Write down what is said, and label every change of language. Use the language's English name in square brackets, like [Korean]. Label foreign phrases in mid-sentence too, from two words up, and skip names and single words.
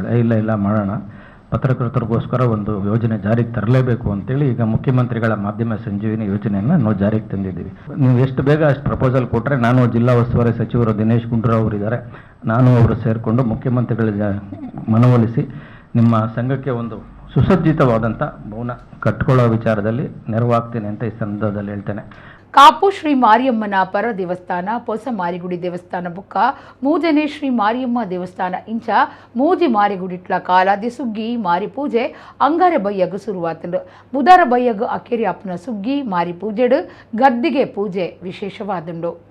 [Kannada] ಇಲ್ಲ ಮಾಡೋಣ, ಪತ್ರಕರ್ತರಿಗೋಸ್ಕರ ಒಂದು ಯೋಜನೆ ಜಾರಿಗೆ ತರಲೇಬೇಕು ಅಂತೇಳಿ ಈಗ ಮುಖ್ಯಮಂತ್ರಿಗಳ ಮಾಧ್ಯಮ ಸಂಜೀವಿನಿ ಯೋಜನೆಯನ್ನು ನಾವು ಜಾರಿಗೆ ತಂದಿದ್ದೀವಿ. ನೀವು ಎಷ್ಟು ಬೇಗ ಅಷ್ಟು ಪ್ರಪೋಸಲ್ ಕೊಟ್ಟರೆ, ನಾನು ಜಿಲ್ಲಾ ಉಸ್ತುವಾರಿ ಸಚಿವರು ದಿನೇಶ್ ಗುಂಡೂರಾವ್ ಅವರಿದ್ದಾರೆ, ನಾನು ಅವರು ಸೇರಿಕೊಂಡು ಮುಖ್ಯಮಂತ್ರಿಗಳ ಮನವೊಲಿಸಿ ನಿಮ್ಮ ಸಂಘಕ್ಕೆ ಒಂದು ಸುಸಜ್ಜಿತವಾದಂಥ ಭವನ ಕಟ್ಕೊಳ್ಳೋ ವಿಚಾರದಲ್ಲಿ ನೆರವಾಗ್ತೀನಿ ಅಂತ ಈ ಸಂದರ್ಭದಲ್ಲಿ ಹೇಳ್ತೇನೆ. [Tulu] ಕಾಪು ಶ್ರೀ ಮಾರಿಯಮ್ಮನ ಪರ ದೇವಸ್ಥಾನ, ಪೊಸ ಮಾರಿಗುಡಿ ದೇವಸ್ಥಾನ ಬುಕ್ಕ ಮೂಜನೆ ಶ್ರೀ ಮಾರಿಯಮ್ಮ ದೇವಸ್ಥಾನ ಇಂಚ ಮೂಜಿ ಮಾರಿಗುಡಿಟ್ಲ ಕಾಲಾದಿ ಸುಗ್ಗಿ ಮಾರಿ ಪೂಜೆ ಅಂಗಾರೆ ಬಯ್ಯಗು ಶುರುವಾತಂಡು. ಬುಧರ ಬಯ್ಯಗು ಅಕೆರಿ ಅಪ್ಪನ ಸುಗ್ಗಿ ಮಾರಿ ಪೂಜೆಡು ಗದ್ದಿಗೆ ಪೂಜೆ ವಿಶೇಷವಾದುಂಡು.